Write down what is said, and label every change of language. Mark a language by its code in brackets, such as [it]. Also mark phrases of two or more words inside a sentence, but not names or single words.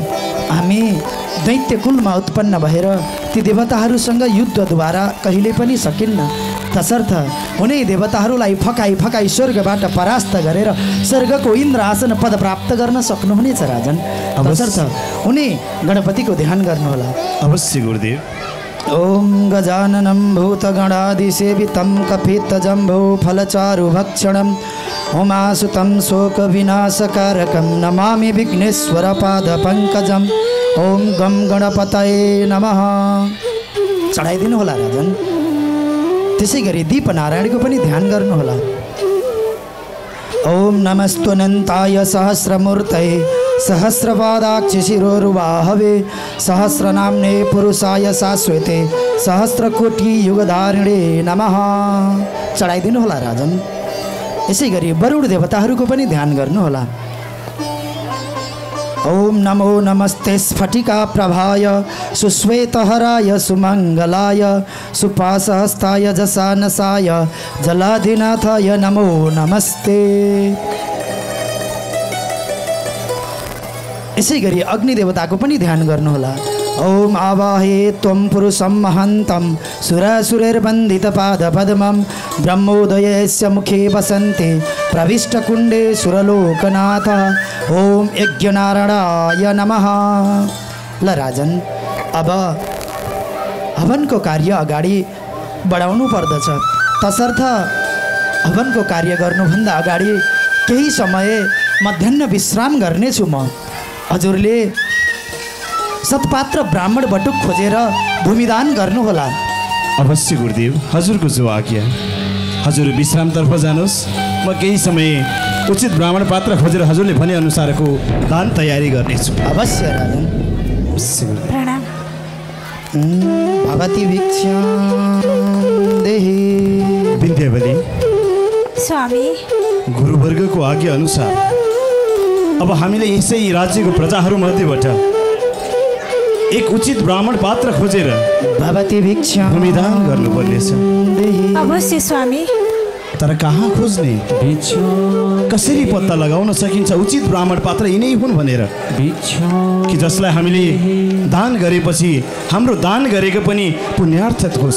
[ne] हामी दैत्य कुलमा उत्पन्न भएर ती देवताहरूसँग युद्धद्वारा कहिले पनि सकिन्न। तसर्थ उनी देवताहरूलाई फकाई स्वर्गबाट परास्त गरेर स्वर्गको इन्द्र आसन पद प्राप्त गर्न सक्नुहुनेछ राजन। तसर्थ उनी गणपतिको ध्यान गर्नुहोला। अवश्य गुरुदेव। [sa] ओम गजाननं भूतगणादिसेवितं कपित्तजम्भो फलचारुभक्षणम् उमासुतं शोकविनाशकारकं नमामि विघ्नेश्वरपादपङ्कजम्। ओम गम गणपतये नमः। [ne] चढाइदिनु होला राजन। त्यसै गरी दीपनारायणको पनि ध्यान गर्नुहोला। [sa] ओम नमस्त्वनन्ताय सहस्रमूर्तये सहस्रपादाक्षि शिरोरुबाहवे सहस्रनाम्ने पुरुषाय शाश्वते सहस्रकोटि युगधारिणे नमः। [ne] चढाइदिनु होला राजन। यसै गरी वरुण देवताहरूको पनि ध्यान गर्नुहोला। [sa] ओम नमो नमस्ते स्फटिका प्रभाय सुश्वेतहराय सुमंगलाय सुपासहस्ताय जसानसाय जलाधिनाथाय नमो नमस्ते। [ne] यसै गरी अग्नि देवताको पनि ध्यान गर्नुहोला। [sa] ओम आवाहे त्वं पुरुषं महन्तं सुरासुरैर्बन्धितपादपद्मं ब्रह्मोदयस्य मुखे वसन्ते प्रविष्टकुण्डे सुरलोकनाथ। ओम यज्ञनारायणाय नमः। [ne] ल राजन, अब हवनको कार्य अगाडि बढाउनु पर्दछ। तसर्थ हवनको कार्य गर्नुभन्दा अगाडि केही समय मध्याह्न विश्राम गर्नेछु म। हजुरले सतपात्र ब्राह्मण बटुक खोजेर भूमिदान गर्नुहोला। अवश्य गुरुदेव, हजुरको जो आज्ञा। हजुर विश्रामतर्फ जानुहोस्, म केही समय उचित ब्राह्मण पात्र खोजेर हजुरले भने अनुसारको दान तयारी गर्नेछु। अवश्य राजन। प्रणाम। [sa] भवती भिक्षा देहि। [ne] विन्ध्यवली, स्वामी, गुरुवर्गको आज्ञा अनुसार अब हामीले यसै राज्यको प्रजाहरूमध्येबाट एक उचित ब्राह्मण पात्र खोजेर [sa] भवती भिक्षा [ne] भूमिदान गर्नुपर्नेछ। अवश्य स्वामी। तर कहाँ खोज्ने, कसरी पत्ता लगाउन सकिन्छ उचित ब्राह्मण पात्र यिनै हुन् भनेर, कि जसलाई हामीले दान गरेपछि हाम्रो दान गरेको पनि पुण्यार्थ होस्।